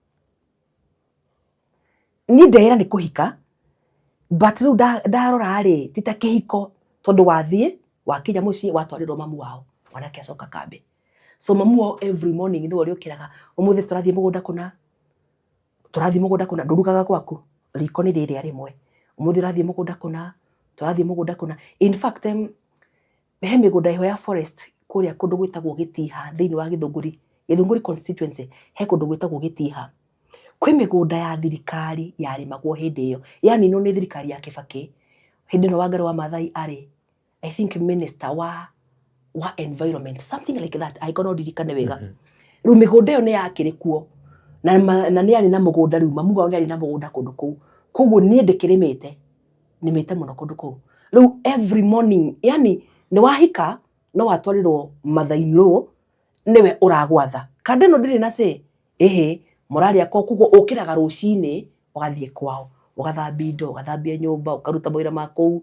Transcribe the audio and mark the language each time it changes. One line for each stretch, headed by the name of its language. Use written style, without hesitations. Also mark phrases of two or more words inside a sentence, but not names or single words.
Kikuyu: Niĩ ndeĩra nĩ kũhika, but rĩu ndarora-rĩ ti ta kĩhiko tondũ wathiĩ wakinya mũciĩ watwarĩrwo mamu wao, mwanake acoka kambe. So mamu wao
English: every morning
Kikuyu: nĩwe ũrĩũkĩraga, ũmũthĩ tũrathiĩ mũgũnda kũna, ndũrugaga gwaku, riko nĩ rĩrĩa rĩmwe, umuthi rathie mugunda kuna turathie mugunda kuna.
English: In fact
Kikuyu: he migunda iho ya forest kuria kundu gwitagwo Gitiha thiini wa Githunguri constituency he kundu gwitagwo Gitiha kwi migunda ya thirikari yarimagwo hindi iyo, yani no ni thirikari ya Kibaki hindi no Wangari wa Maathai ari
English: I think
Kikuyu: minister wa environment,
English: something like that. I cannot
Kikuyu: dirikane wega. Riu migunda iyo ni yakiri kuo na ni ari na mugunda riu mamuga ni ari na mugunda kundu kuu, koguo ni ndikirimite nimite muno kundu kuu. Riu
English: every morning,
Kikuyu: yani ni wahika no watwarirwo Maathai-Law niwe uragwatha kande no ndiri na se moraria ko, koguo ukiraga rucini ugathie kwao ugathambia indo ugathambia nyumba ukaruta mawira maku.